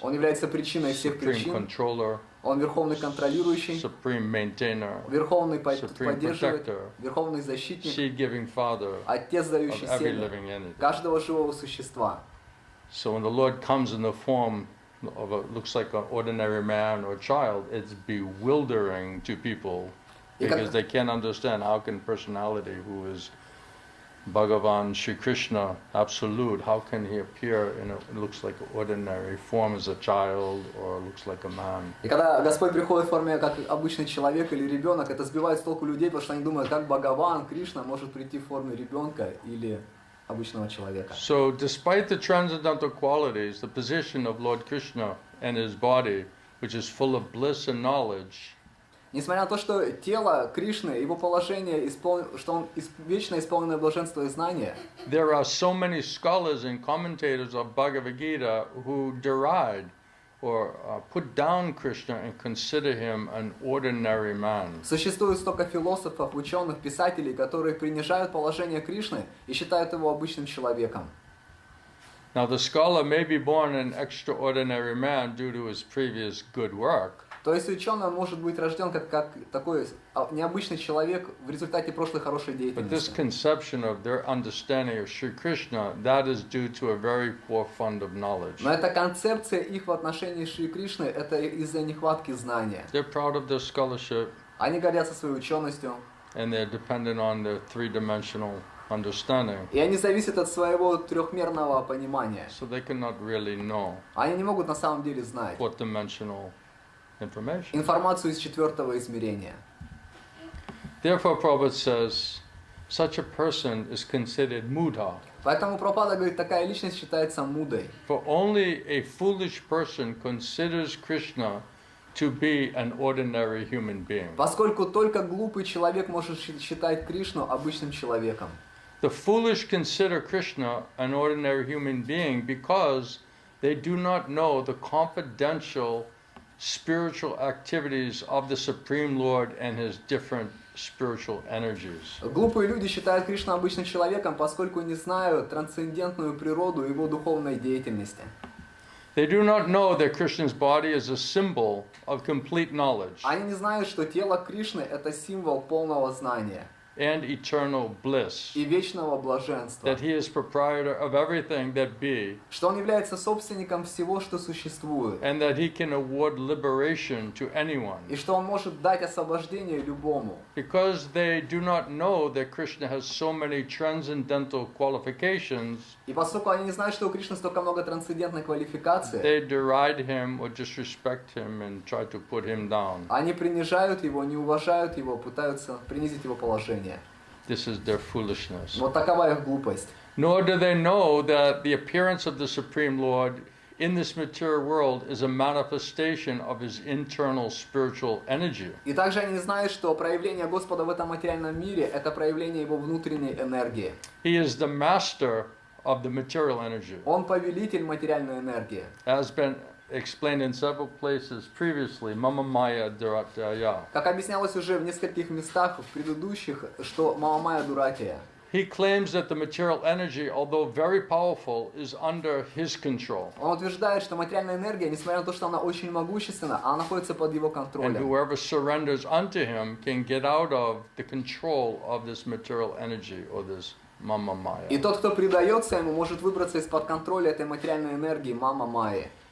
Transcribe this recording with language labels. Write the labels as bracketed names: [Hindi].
[Russian] Он является причиной всех [English] Supreme [Russian] причин. [English] Controller, [Russian] Он верховный контролирующий, [English] Supreme Maintainer, [Russian] верховный [English] Supreme [Russian] поддерживает, [English] Protector, [Russian] верховный защитник, [English] Seed-giving Father [Russian] Отец, [English] of [Russian] дающий [English] every [Russian] семя [English] living entity. [Russian] каждого живого существа. [English] So when the Lord comes in the form looks like an ordinary man or child, it's bewildering to people because they can't understand how can personality who is Bhagavan Shri Krishna, absolute, how can he appear in a looks like an ordinary form as a child or looks like a man? [Russian] И когда Господь приходит в форме как обычный человек или ребенок, это сбивает с толку людей, потому что они думают, как Бхагаван, Кришна может прийти в форме ребенка или обычного человека. [English] So, despite the transcendental qualities, the position of Lord Krishna and his body, which is full of bliss and knowledge, [Russian] Несмотря на то, что тело Кришны, его положение, что он вечно исполненное блаженство и знания, [English] there are so many scholars and commentators of Bhagavad Gita who deride or put down Krishna and consider him an ordinary man. [Russian] существует столько философов, ученых, писателей, которые принижают положение Кришны и считают его обычным человеком. [English] Now, the scholar may be born an extraordinary man due to his previous good work. [Russian] То есть ученый может быть рожден как такой необычный человек в результате прошлой хорошей [English] But this [Russian] деятельности. [English] conception of their understanding of Sri Krishna, that is due to a very poor fund of knowledge. [Russian] Но эта концепция их в отношении Шри Кришны, это из-за нехватки знания. [English] They're proud of their scholarship [Russian] Они гордятся своей ученостью, [English] and they're dependent on their three-dimensional understanding. [Russian] и они зависят от своего трехмерного понимания. [English] So they cannot really know [Russian] Они не могут на самом деле знать [English] fourth-dimensional information. [Russian] информацию из четвертого измерения. [English] Therefore, Prabhupada says, such a person is considered mudha. [Russian] Поэтому Прабхупада говорит, такая личность считается мудой. [English] For only a foolish person considers Krishna to be an ordinary human being. [Russian] Поскольку только глупый человек может считать Кришну обычным человеком. [English] The foolish consider Krishna an ordinary human being because they do not know the confidential spiritual activities of the Supreme Lord and his different spiritual energies. [Russian] Глупые люди считают Кришну обычным человеком, поскольку не знают трансцендентную природу его духовной деятельности. [English] They do not know that Krishna's body is a symbol of complete knowledge [Russian] Они не знают, что тело Кришны – это символ полного знания [English] and eternal bliss, [Russian] и вечного блаженства. [English] that he is proprietor of everything that be, [Russian] Что он является собственником всего, что существует. [English] and that he can award liberation to anyone. [Russian] И что он может дать освобождение любому. [English] Because they do not know that Krishna has so many transcendental qualifications, [Russian] И поскольку они не знают, что у Кришны столько много трансцендентной квалификации, [English] they deride him or disrespect him and try to put him down. [Russian] они принижают его, не уважают его, пытаются принизить его положение. [English] This is their foolishness. [Russian] Вот такова их глупость. [English] Nor do they know that the appearance of the Supreme Lord in this material world is a manifestation of his internal spiritual energy. [Russian] И также они знают, что проявление Господа в этом материальном мире – это проявление его внутренней энергии. [English] He is the master of the material energy. [Russian] Он повелитель материальной энергии. [English] Has been explained in several places previously, [Sanskrit] Mama Maya Durataya. [Russian] Как объяснялось уже в нескольких местах в предыдущих, что [Sanskrit] Мамамая Дуратия. [English] He claims that the material energy, although very powerful, is under his control. [Russian] Он утверждает, что материальная энергия, несмотря на то, что она очень могущественна, она находится под его [English] And [Russian] контролем. [English] whoever surrenders unto him can get out of the control of this material energy or this Mama Maya. [Russian] И тот, кто предается ему, может выбраться из-под контроля этой материальной энергии Мама Майи.